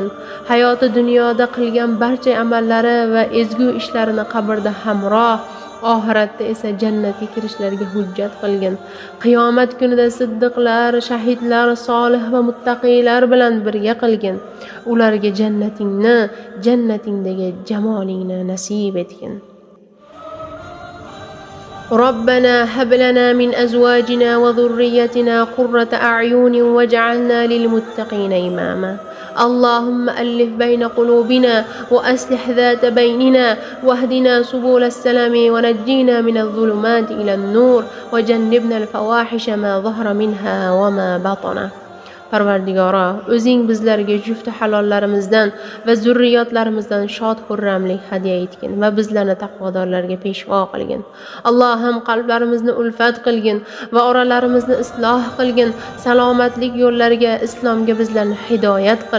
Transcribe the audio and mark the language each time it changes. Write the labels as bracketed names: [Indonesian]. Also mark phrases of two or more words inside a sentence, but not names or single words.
[Uzbek] Hayoti dunyoda qilgan barcha amallari va ezgu ishlarini qabrda hamroh, oxiratda esa jannatga kirishlariga hujjat qilgin. Qiyomat kunida siddiqlar, shahidlar, solih va muttaqiylar bilan birga qilgin. Ularga jannatingdagi jamolingni nasib etgin. [Arabic] ربنا هب لنا من أزواجنا وذريتنا قرة أعين واجعلنا للمتقين إماما. اللهم ألف بين قلوبنا وأصلح ذات بيننا واهدنا سبل السلام ونجينا من الظلمات إلى النور وجنبنا الفواحش ما ظهر منها وما بطن. [Uzbek] Parvardigora, o'zing bizlarga jufti halollarimizdan va zurriyotlarimizdan shod xurramlik hadya etgin va bizlarni taqvodorlarga peshvo qilgin. Allohim qalblarimizni ulfat qilgin va oralarimizni isloh qilgin. Salomatlik yo'llariga, islomga bizlarni hidoyat qil.